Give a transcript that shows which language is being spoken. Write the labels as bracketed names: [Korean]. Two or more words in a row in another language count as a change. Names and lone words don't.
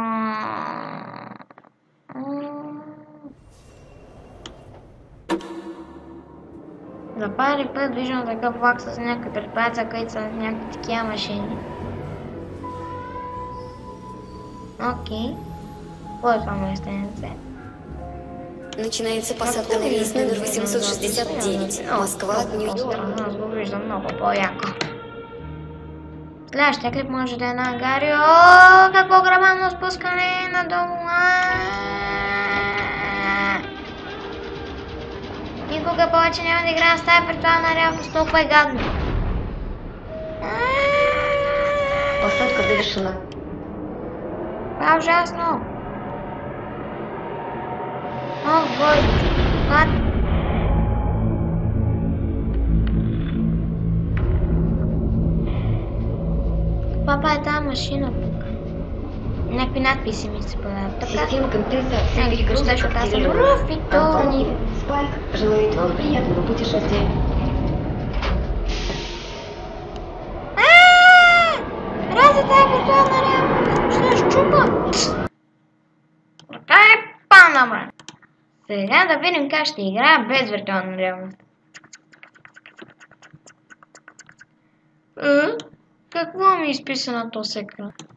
[Bulgarian] За първи път виждам такъв влак с някакви предприятия, които са някакви такива машини. Окей. Какво е това местенце? [Russian] Начинается посадка на рейс номер 869. Москва от Нью-Йорк. [Bulgarian] Аз го виждам много по-яко. Следващия клип може да е на Гари. Какво грабално спускане надолу. Никога повече няма да играя с тази виртуална реалност, толкова е гадно. [Russian] Посадка завершена. [Bulgarian] Това е ужасно. О, Боже. Папа е тази машина тук. Някакви надписи ми се появяват. Така. [Russian] Система компенсации перегрузок активирована. Антонов, Спайк желает вам приятного путешествия. [Bulgarian] Разве тази виртуална реалност ще щупа? Така е панама. Сега да видим как ще играя без виртуална реалност. Какво ми изписа на този екран?